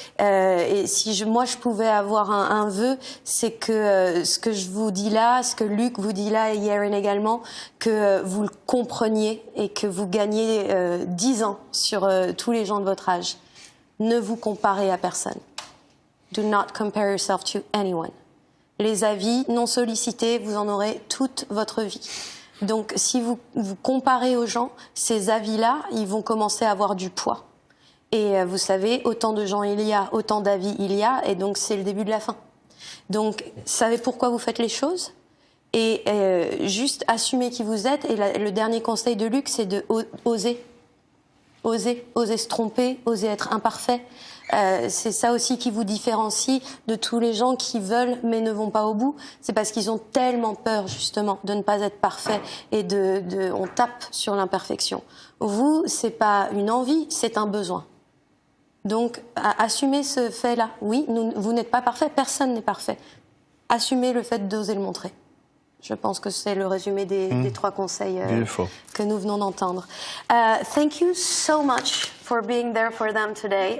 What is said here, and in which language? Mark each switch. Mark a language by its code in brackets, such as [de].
[fr] Et si moi je pouvais avoir un vœu, c'est que ce que je vous dis là, ce que Luc vous dit là et Yerin également, que vous le compreniez et que vous gagnez 10 ans sur tous les gens de votre âge. Ne vous comparez à personne. [en] Do not compare yourself to anyone. [fr] Les avis non sollicités, vous en aurez toute votre vie. Donc, si vous comparez aux gens, ces avis-là, ils vont commencer à avoir du poids. Et vous savez, autant de gens il y a, autant d'avis il y a, et donc c'est le début de la fin. Donc, savez pourquoi vous faites les choses, et juste assumez qui vous êtes. Et le dernier conseil de Luc, c'est de oser. Oser se tromper, oser être imparfait. C'est ça aussi qui vous différencie de tous les gens qui veulent mais ne vont pas au bout. C'est parce qu'ils ont tellement peur justement de ne pas être parfaits et on tape sur l'imperfection. Vous, c'est pas une envie, c'est un besoin. Donc, assumez ce fait-là. Oui, vous n'êtes pas parfait, personne n'est parfait. Assumez le fait d'oser le montrer. Je pense que c'est le résumé des 3 conseils que nous venons d'entendre. [en] Thank you so much for being there for them today.